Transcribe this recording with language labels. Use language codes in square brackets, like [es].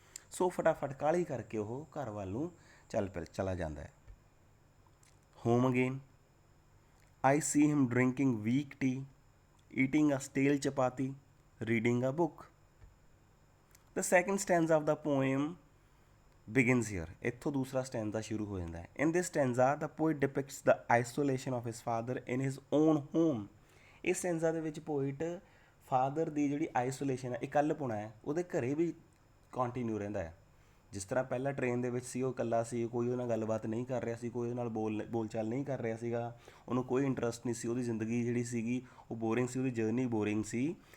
[pa] ਸੋ ਫਟਾਫਟ ਕਾਹਲੀ ਕਰਕੇ ਉਹ ਘਰ ਵੱਲ ਨੂੰ ਚਲਾ ਜਾਂਦਾ ਹੈ। [en] Home again, I see him drinking weak tea, eating a stale chapati, reading a book. The second stanza of the poem begins here. [pa] ਇੱਥੋਂ ਦੂਸਰਾ ਸਟੈਂਜ਼ਾ ਸ਼ੁਰੂ ਹੋ ਜਾਂਦਾ ਹੈ। [en] In this stanza, the poet depicts the isolation of his father in his own home. [pa] ਇਸ ਸਟੈਂਜ਼ਾ ਦੇ ਵਿੱਚ poet father ਦੀ ਜਿਹੜੀ ਆਈਸੋਲੇਸ਼ਨ ਹੈ, ਇਕੱਲਪੁਣਾ ਹੈ, ਉਹਦੇ ਘਰੇ ਵੀ ਕੰਟੀਨਿਊ ਰਹਿੰਦਾ ਹੈ। ਜਿਸ ਤਰ੍ਹਾਂ ਪਹਿਲਾਂ ਟ੍ਰੇਨ ਦੇ ਵਿੱਚ ਸੀ, ਉਹ ਇਕੱਲਾ ਸੀ, ਕੋਈ ਉਹਦੇ ਨਾਲ ਗੱਲਬਾਤ ਨਹੀਂ ਕਰ ਰਿਹਾ ਸੀ, ਕੋਈ ਉਹਦੇ ਨਾਲ ਬੋਲਚਾਲ ਨਹੀਂ ਕਰ ਰਿਹਾ ਸੀਗਾ, ਉਹਨੂੰ ਕੋਈ ਇੰਟਰਸਟ ਨਹੀਂ ਸੀ, ਉਹਦੀ ਜ਼ਿੰਦਗੀ ਜਿਹੜੀ ਸੀਗੀ ਉਹ ਬੋਰਿੰਗ ਸੀ, ਉਹਦੀ ਜਰਨੀ ਬੋਰਿੰਗ ਸੀ।